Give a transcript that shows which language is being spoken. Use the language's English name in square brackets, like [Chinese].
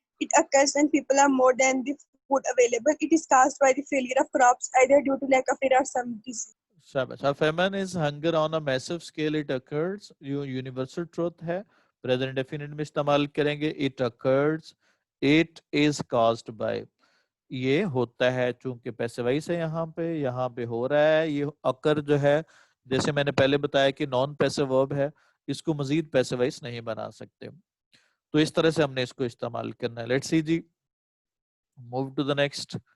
[English] It occurs when people are more than the food available. It is caused by the failure of crops, either due to lack of it or some disease. A famine is hunger on a massive scale. It occurs. Universal truth [Urdu] ہے. Present definite میں استعمال کریں گے. [English] It occurs. It is caused by. [Urdu] یہ ہوتا ہے چونکہ پیسیوائز ہے یہاں پہ ہو رہا ہے. یہ occur جو ہے جیسے میں نے پہلے بتایا کہ نان پیسو ورب ہے, اس کو مزید پیسیوائز نہیں بنا سکتے. تو اس طرح سے ہم نے اس کو استعمال کرنا ہے. [English] Let's see جی, move to the next.